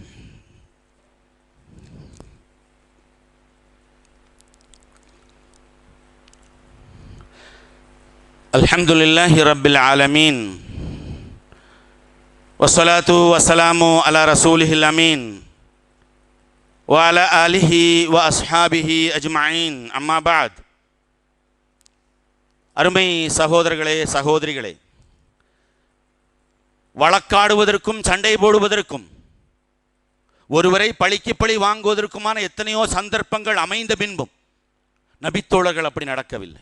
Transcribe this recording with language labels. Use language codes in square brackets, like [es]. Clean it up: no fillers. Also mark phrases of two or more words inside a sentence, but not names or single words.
[ar] الحمد لله رب العالمين والصلاة والسلام على رسوله الأمين وعلى آله وأصحابه أجمعين أما بعد. [ta] அருமை சகோதரர்களே சகோதரிகளே, வழக்காடுவதற்கும் சண்டை போடுவதற்கும் ஒருவரை பழிக்கு பழி வாங்குவதற்குமான எத்தனையோ சந்தர்ப்பங்கள் அமைந்த பின்பும் நபித்தோழர்கள் அப்படி நடக்கவில்லை.